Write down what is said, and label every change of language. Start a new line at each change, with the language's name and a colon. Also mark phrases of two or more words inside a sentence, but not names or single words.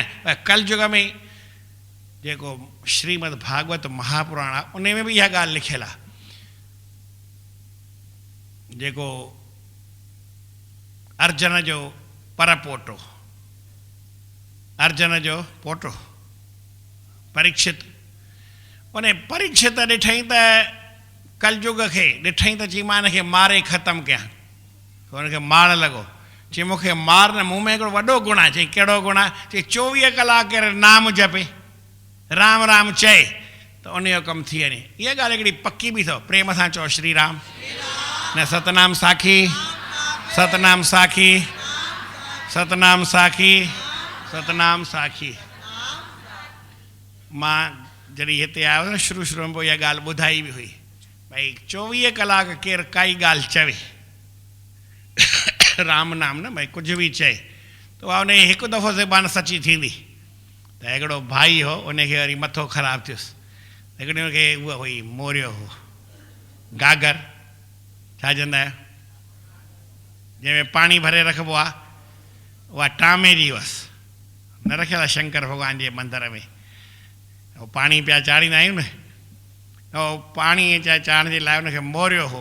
Sindhi: कलयुग में जेको श्रीमद भागवत महापुराण आहे उन में बि इहा ॻाल्हि लिखियलु आहे, जेको अर्जुन जो परपोटो, अर्जुन जो पोटो परीक्षित, उन परीक्षित ॾिठई त कलयुग खे ॾिठई त चई मां हिनखे मारे ख़तमु कयां, हुनखे मार लॻो, चई मूंखे मार न, मूं में हिकिड़ो वॾो गुण आहे। चई कहिड़ो गुण आहे? चई 24 कलाक केरु नाम जपे, राम राम चए त उन जो कमु थी वञे। इहा ॻाल्हि हिकिड़ी पकी बि अथव, प्रेम सां चओ श्री राम, न सतनाम साखी सतनाम साखी सतनाम साखी सतनाम साखी। मां जॾहिं हिते आयो न शुरू में पोइ इहा ॻाल्हि ॿुधाई बि हुई, भई 24 कलाक केरु काई ॻाल्हि चवे, राम नाम न, भई कुझु बि चए त उहा उन हिकु दफ़ो ज़बान सची थींदी। त हिकिड़ो भाई हो, उनखे वरी मथो ख़राबु थियुसि, हिकिड़े हुनखे उहा हुई मोरियो हो, गागर छा चवंदा आहियो, जंहिंमें पाणी भरे रखिबो आहे, उहा टामे जी हुअसि, न रखियल आहे शंकर भॻवान जे मंदर में, पाणी पिया चाढ़ींदा आहियूं न, उहो पाणी चाढ़ण जे लाइ हुनखे मोरियो हो।